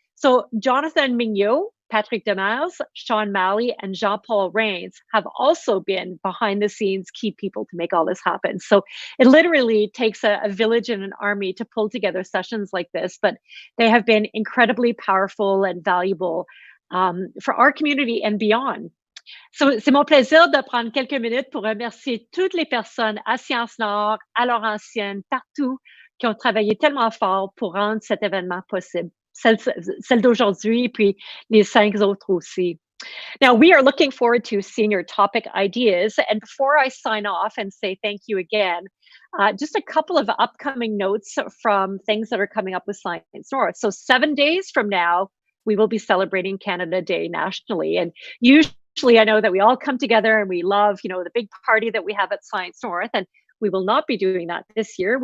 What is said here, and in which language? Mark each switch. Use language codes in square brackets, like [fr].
[en] So Jonathan Mignot, Patrick Demers, Sean Malley, and Jean-Paul Rains have also been behind the scenes key people to make all this happen. So it literally takes a village and an army to pull together sessions like this, but they have been incredibly powerful and valuable for our community and beyond. [fr] So, c'est mon plaisir de prendre quelques minutes pour remercier toutes les personnes à Sciences Nord, à Laurentienne, partout, qui ont travaillé tellement fort pour rendre cet événement possible. Celle d'aujourd'hui, puis les 5 autres aussi. [en] Now, we are looking forward to seeing your topic ideas. And before I sign off and say thank you again, just a couple of upcoming notes from things that are coming up with Science North. So 7 days from now, we will be celebrating Canada Day nationally. And usually I know that we all come together and we love, the big party that we have at Science North, and we will not be doing that this year.